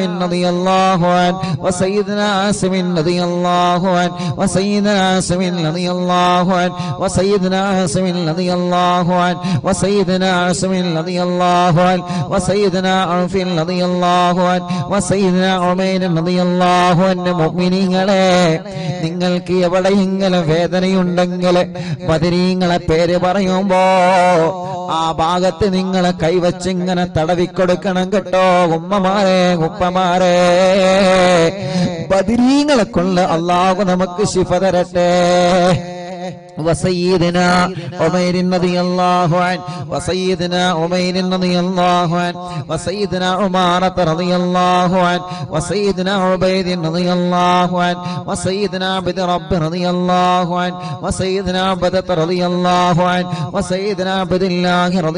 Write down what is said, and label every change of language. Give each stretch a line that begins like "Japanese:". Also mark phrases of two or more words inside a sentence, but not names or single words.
Arabic: رضي الله عنه وسيدنا عاصم رضي الله عنه وسيدنا عاصم رضي الله عنه وسيدنا عاصم رضي الله عنه وسيدنا عاصم رضي الله عنه وسيدنا عوف رضي الله عنه وسيدنا عمير رضي الله عنه
Malayalam: മുഅ്മിനീങ്ങളെ നിങ്ങൾക്ക് എവിടെയെങ്കിലും വേദനയുണ്ടെങ്കിൽ ബദരീങ്ങളെ പേര് പറയുമ്പോ ആ ഭാഗത്ത് നിങ്ങളെ കൈവച്ചിങ്ങനെ തടവിക്കൊടുക്കണം കേട്ടോ ഉമ്മമാരെ ഉപ്പമാരെ ബദരീങ്ങളെ കൊണ്ട് അല്ലാഹു നമുക്ക് ശിഫ തരട്ടെ
Arabic: وسيدنا عمير رضي الله عنه وسيدنا عمير رضي الله عنه وسيدنا عمارة رضي الله عنه وسيدنا عبيد رضي الله عنه وسيدنا عبد رب رضي الله عنه وسيدنا عبدة رضي الله عنه وسيدنا عبد الله رضي